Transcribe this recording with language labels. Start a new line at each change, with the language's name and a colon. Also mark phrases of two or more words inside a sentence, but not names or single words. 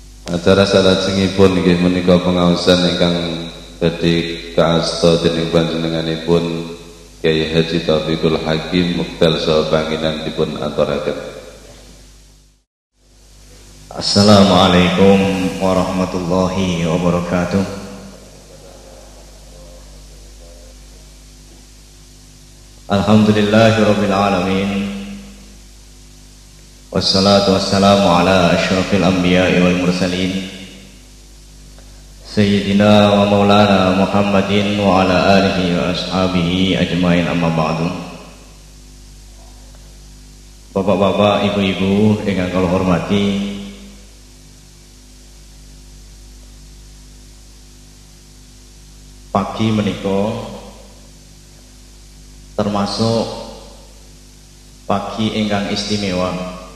Javanese: Acara salajengipun inggih menika pengaosan ingkang badhe kaasta dening panjenenganipun Kyai Haji Taufiqul Hakim Muktal saha panginanipun aturaken.
Arabic: السلام عليكم ورحمة الله وبركاته. الحمد لله رب العالمين. والصلاة والسلام على أشرف الأنبياء والمرسلين سيدنا ومولانا محمد وعلى آله وأصحابه أجمعين، أما بعد.
Javanese: Bapak-bapak, ibu-ibu ingkang kula hormati, pagi menika termasuk pagi ingkang istimewa.